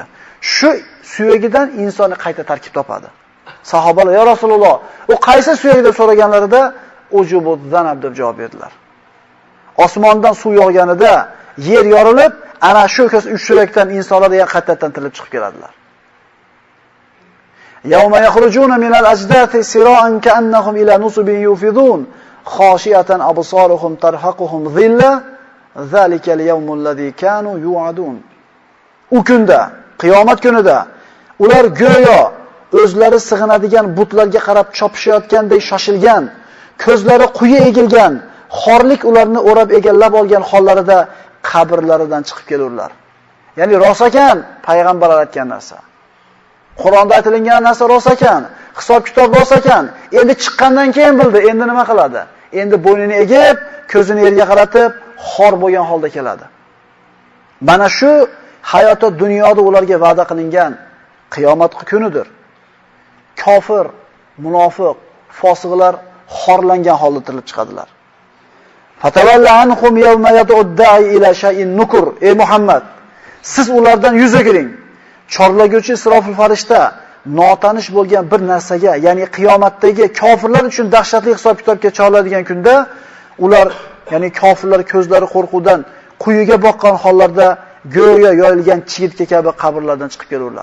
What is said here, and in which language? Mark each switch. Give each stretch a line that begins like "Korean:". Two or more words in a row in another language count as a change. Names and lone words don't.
Uzbek: Shu suyagidan insonni qayta tarkib topadi." Sahobalar: "Ya Rasululloh, u qaysi suyak?" deb so'raganlarida
Arabic: عجب الذنب
Uzbek: deb javob berdilar. Osmondan suv yog'ganida yer yorilib, ana shu uch suyakdan insonlar qaytadan tirilib chiqib keladilar.
Arabic: يوم يخرجون من الأجداث سراعا كأنهم إلى نصب يوفضون خاشعة أبصارهم ترهقهم ذلة ذلك اليوم الذي كانوا يوعدون.
Uzbek: U kunda, qiyomat kunida Ular go'yo o'zlari sig'inadigan butlarga qarab chopishayotgandek shoshilgan, ko'zlari quyi egilgan, xorlik ularni o'rab egallab olgan hollarida qabrlaridan chiqib kelurlar. Ya'ni rost ekan payg'ambarlar aytgan narsa. Qur'onda aytilgan narsa rost ekan, hisob-kitob rost ekan. Endi chiqqandan keyin bildi, endi nima qiladi? Endi bo'ynini egib, ko'zini yerga qaratib, xor bo'lgan holda keladi. Mana shu hayotda dunyoda ularga va'da qilingan qiyomat kunidir. Kofir, munofiq, fosiqlar xorlangan holda tirilib chiqadilar.
Arabic: فتول عنهم يوم يدعو إلى شيء نكر.
Uzbek: Ey Muhammad, siz ulardan yuz o'giring. Chorlaguvchi Isrofil farishta notanish bo'lgan bir narsaga, ya'ni qiyomatdagi kofirlar uchun dahshatli hisob-kitobga chorladigan kunda ular, ya'ni kofirlar ko'zlari qo'rquvdan quyiga boqqan hollarda go'yo yoyilgan chigitga kabi qabrlardan chiqib kelurlar.